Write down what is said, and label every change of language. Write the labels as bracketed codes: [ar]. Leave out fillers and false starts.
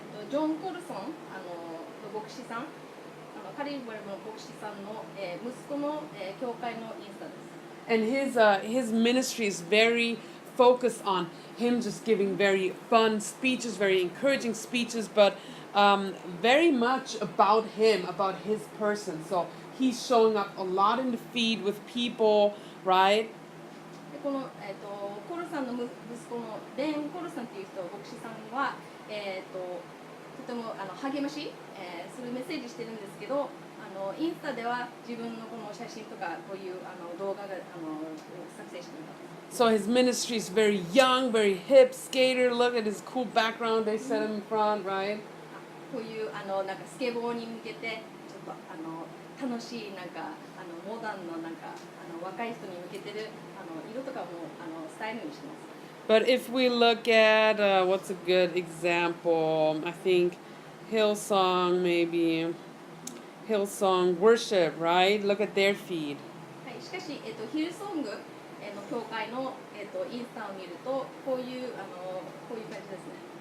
[ja] ジョン・コルソンの牧師さん、カリブルの牧師さんの、息子の、教会のインスタです。 [en] And his ministry is very focused on him just giving very fun speeches, very encouraging speeches, but very much about him, about his person. So he's showing up a lot in the feed with people, right? [ja] でこの、コルさんの息子のベン・コルさんという人、牧師さんは、とても励まし、するメッセージしてるんですけど、インスタでは自分のこの写真とかこういう動画が作成しています。 [en] So his ministry is very young, very hip, skater. Look at his cool background they set him in front, right? [ja] こういうなんかスケボーに向けてちょっと楽しいなんかモダンのなんか若い人に向けてる色とかもスタイルにしてます。 [en] But if we look at what's a good example, I think Hillsong maybe. Hillsong worship, right? Look at their feed. [ja] はい、しかし、ヒルソングの教会の、インスタを見るとこういう感じですね。